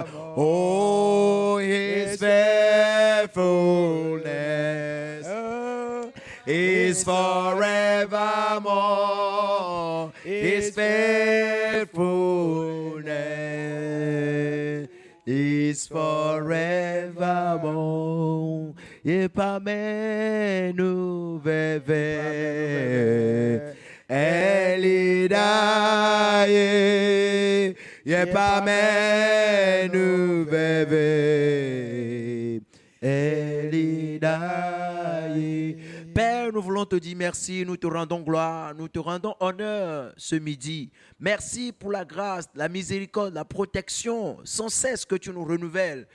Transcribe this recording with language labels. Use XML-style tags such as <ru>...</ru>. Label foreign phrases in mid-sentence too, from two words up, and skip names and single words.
<en>Oh, His faithfulness is forevermore. His faithfulness is forevermore. Et pas nous veve elida ye pas nous veve elida.</en> <fr>Père, nous voulons te dire merci, nous te rendons gloire, nous te rendons honneur ce midi. Merci pour la grâce, la miséricorde, la protection sans cesse que tu nous renouvelles.</fr>